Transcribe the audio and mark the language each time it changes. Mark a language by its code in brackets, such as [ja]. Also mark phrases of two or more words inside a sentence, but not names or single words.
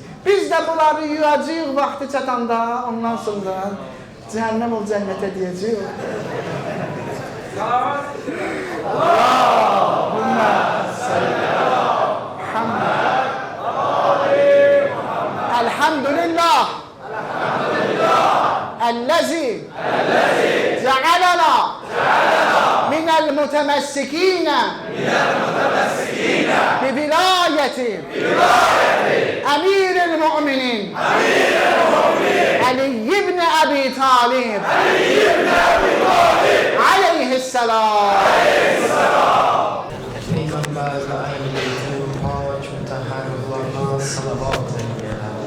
[az] Biz də bunları yuyacaq vaxtı çatanda, ondan sonra cəhənnəm ol cənnətə deyəcək. [ar] اللهم صلى الله الحمد لله. الذي جعلنا من المتمسكين بولاية أمير المؤمنين علي بن أبي طالب عليه السلام. [tr] Peygamber ve ehl-i pak müteharrarlarına salavat eyleyelim.